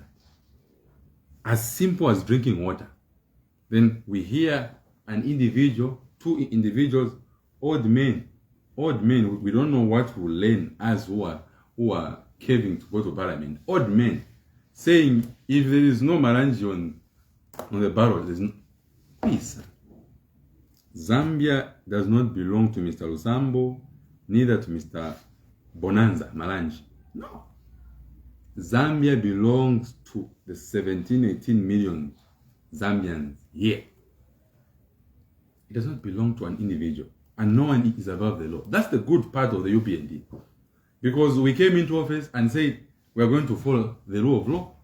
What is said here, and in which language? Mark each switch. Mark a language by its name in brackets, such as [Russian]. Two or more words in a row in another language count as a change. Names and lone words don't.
[English] As simple as drinking water. Then we hear an individual, two individuals, old men, we don't know what will learn as who are caving to go to parliament. Old men saying, if there is no Marangi on the barrel, there's no peace. Zambia does not belong to Mr. Lusambo, neither to Mr. Bonanza Marangi. No. Zambia belongs to the 17-18 million Zambians here. It does not belong to an individual. And no one is above the law. That's the good part of the Upnd. Because we came into office and said, we are going to follow the rule of law.